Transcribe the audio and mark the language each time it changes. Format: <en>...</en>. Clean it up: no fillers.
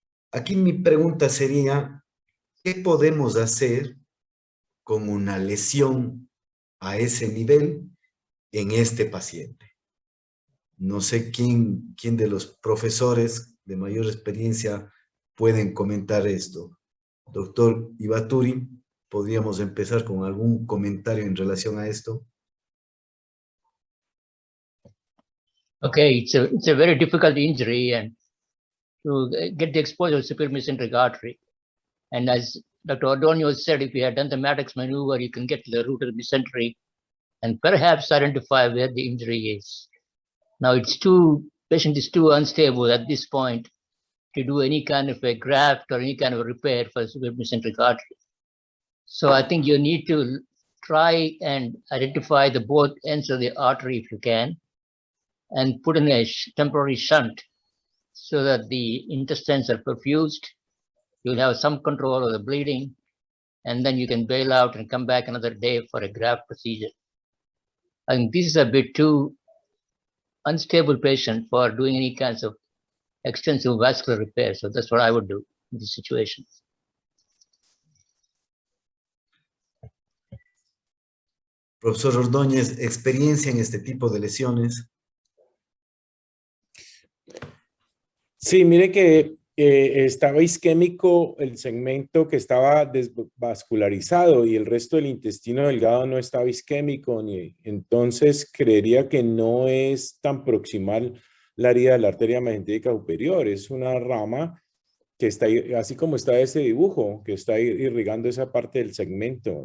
<es>Aquí mi pregunta sería, ¿qué podemos hacer con una lesión a ese nivel en este paciente? No sé quién de los profesores de mayor experiencia pueden comentar esto. Doctor Ibaturi, ¿podríamos empezar con algún comentario en relación a esto?</es> <en>Okay, it's a very difficult injury, and to get the exposure of superior mesenteric artery. And as Dr. Ordonio said, if you had done the Maddox maneuver, you can get to the root of the mesentery and perhaps identify where the injury is. Now patient is too unstable at this point to do any kind of a graft or any kind of a repair for the superior mesenteric artery. So I think you need to try and identify the both ends of the artery if you can, and put in a temporary shunt so that the intestines are perfused. You'll have some control of the bleeding, and then you can bail out and come back another day for a graft procedure. I think this is a bit too unstable patient for doing any kinds of extensive vascular repair. So that's what I would do in this situation.</en> <es>Profesor Ordóñez, ¿experiencia en este tipo de lesiones? Sí, mire que estaba isquémico el segmento que estaba desvascularizado y el resto del intestino delgado no estaba isquémico, entonces creería que no es tan proximal la herida de la arteria mesentérica superior, es una rama que está, así como está ese dibujo, que está irrigando esa parte del segmento.</es>